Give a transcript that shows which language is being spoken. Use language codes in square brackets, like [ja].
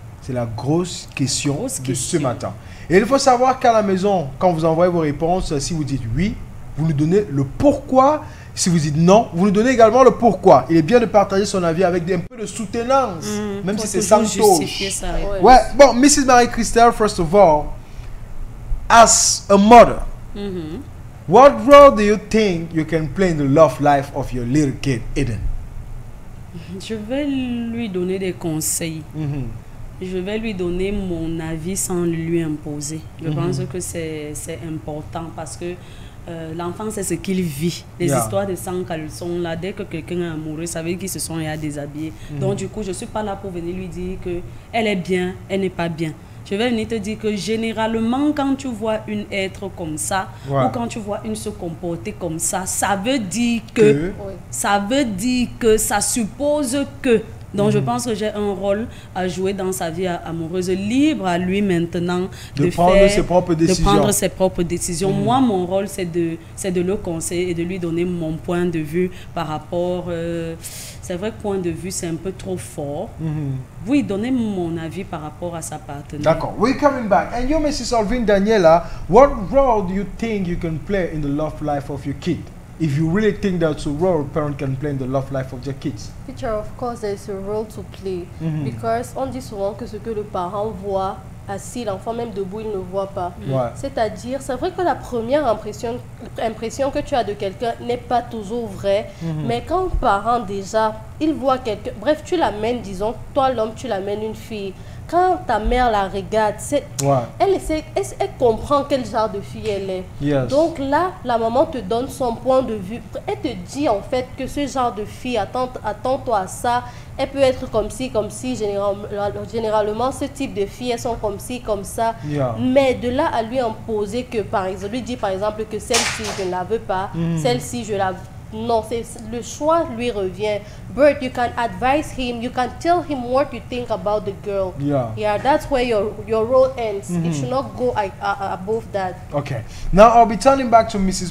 [fr] C'est la grosse question de ce matin. Et il faut savoir qu'à la maison, quand vous envoyez vos réponses, si vous dites oui, vous nous donnez le pourquoi. Si vous dites non, vous nous donnez également le pourquoi. Il est bien de partager son avis avec un peu de soutenance, même si c'est sans touche. Ouais, bon, Mrs. [en] Marie-Christelle, first of all, as a mother, what role do you think you can play in the love life of your little kid, Eden? [fr] Je vais lui donner des conseils. Je vais lui donner mon avis sans lui imposer. Je pense que c'est important parce que l'enfant, c'est ce qu'il vit. Les histoires de sang caleçon, là, dès que quelqu'un est amoureux, ça veut dire qu'ils se sont déshabillés. Donc, du coup, je ne suis pas là pour venir lui dire qu'elle est bien, elle n'est pas bien. Je vais venir te dire que généralement, quand tu vois une être comme ça, ou quand tu vois une se comporter comme ça, ça veut dire que, ça suppose que. Donc, je pense que j'ai un rôle à jouer dans sa vie amoureuse, libre à lui maintenant de prendre ses propres décisions. Moi, mon rôle, c'est de le conseiller et de lui donner mon point de vue par rapport... c'est vrai que point de vue, c'est un peu trop fort. Oui, donner mon avis par rapport à sa partenaire. [en] D'accord. We're coming back. And you, Mrs. Alvin Daniela, what role do you think you can play in the love life of your kid? If you really think that's a role a parent can play in the love life of their kids. Teacher, of course, there is a role to play. [fr] Because on dit souvent que ce que le parent voit assis, l'enfant même debout, il ne voit pas. C'est-à-dire, c'est vrai que la première impression que tu as de quelqu'un n'est pas toujours vraie. Mais quand un parent déjà, il voit quelqu'un, bref, tu l'amènes, disons, toi l'homme, tu l'amènes une fille. Quand ta mère la regarde, elle comprend quel genre de fille elle est. Donc là, la maman te donne son point de vue. Elle te dit en fait que ce genre de fille, attends-toi à ça. Elle peut être comme ci, généralement, ce type de filles, elles sont comme ci, comme ça. Mais de là à lui imposer que, par exemple, lui dit par exemple que celle-ci, je ne la veux pas, celle-ci, je la veux. Non, le choix lui revient. [en] Bert, you can advise him, you can tell him what you think about the girl. Yeah, that's where your role ends. It should not go above that. Okay. Now I'll be turning back to Mrs.